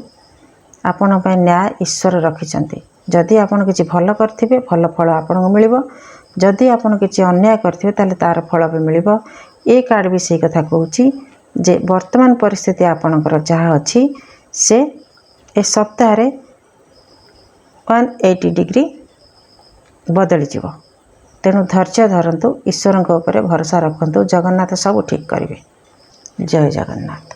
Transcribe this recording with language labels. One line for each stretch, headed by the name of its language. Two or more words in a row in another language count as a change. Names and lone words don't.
Odia: ଆପଣ ପାଇଁ ନ୍ୟାୟ ଈଶ୍ୱର ରଖିଛନ୍ତି। ଯଦି ଆପଣ କିଛି ଭଲ କରିଥିବେ ଭଲ ଫଳ ଆପଣ କୁ ମିଳିବ, ଯଦି ଆପଣ କିଛି ଅନ୍ୟାୟ କରିଥିବେ ତାଲେ ତାର ଫଳ ବି ମିଳିବ। ଏ କାର୍ଡ ବି ସେହି କଥା କହୁଛି ଯେ ବର୍ତ୍ତମାନ ପରିସ୍ଥିତି ଆପଣଙ୍କର ଯାହା ଅଛି ସେ ଏ ସପ୍ତାହ ରେ 180 ଡିଗ୍ରୀ ବଦଳି ଯିବ। ତେଣୁ ଧୈର୍ଯ୍ୟ ଧରନ୍ତୁ, ଈଶ୍ୱରଙ୍କ ଉପରେ ଭରସା ରଖନ୍ତୁ। ଜଗନ୍ନାଥ ସବୁ ଠିକ୍ କରିବେ। ଜୟ ଜଗନ୍ନାଥ।